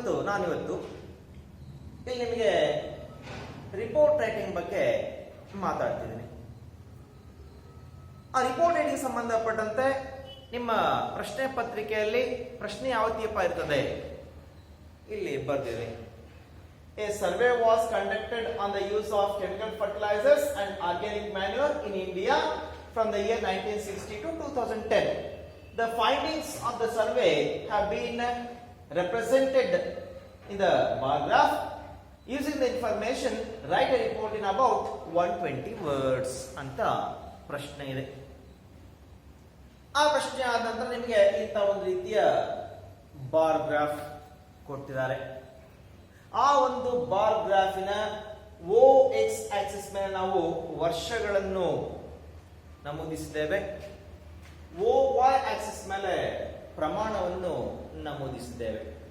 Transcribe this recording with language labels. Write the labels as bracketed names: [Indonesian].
[Kannada] ನಾನಿವತ್ತು ಇಲ್ಲಿ ನಿಮಗೆ ರಿಪೋರ್ಟ್ ರೈಟಿಂಗ್ ಬಗ್ಗೆ ಮಾತಾಡ್ತಿದ್ದೀನಿ. ಆ ರಿಪೋರ್ಟ್ ರೈಟಿಂಗ್ ಸಂಬಂಧಪಟ್ಟಂತೆ ನಿಮ್ಮ ಪ್ರಶ್ನೆ ಪತ್ರಿಕೆಯಲ್ಲಿ ಪ್ರಶ್ನೆ ಯಾವ ರೀತಿಯಪ್ಪ ಇರ್ತದೆ ಇಲ್ಲಿ ಬರ್ದಿದೆ. [English] A survey was conducted on the use of chemical fertilizers and organic manure in India from the year 1960 to 2010. The findings of the survey have been represented in the bar graph. Using the information, write a report in about 120 words [Kannada] ಅಂತ ಪ್ರಶ್ನೆ ಇದೆ. ಆ ಪ್ರಶ್ನೆ ಆದ ನಂತರ ನಿಮಗೆ ಇಂಥ ಒಂದು ರೀತಿಯ ಬಾರ್ ಗ್ರಾಫ್ ಕೊಟ್ಟಿದ್ದಾರೆ. ಆ ಒಂದು ಬಾರ್ ಗ್ರಾಫಿನ OX ಆಕ್ಸಿಸ್ ಮೇಲೆ ನಾವು ವರ್ಷಗಳನ್ನು ನಮೂದಿಸಿದ್ದೇವೆ, OY ಆಕ್ಸಿಸ್ ಮೇಲೆ ಪ್ರಮಾಣವನ್ನು ನಮೂದಿಸಿದ್ದೇವೆ.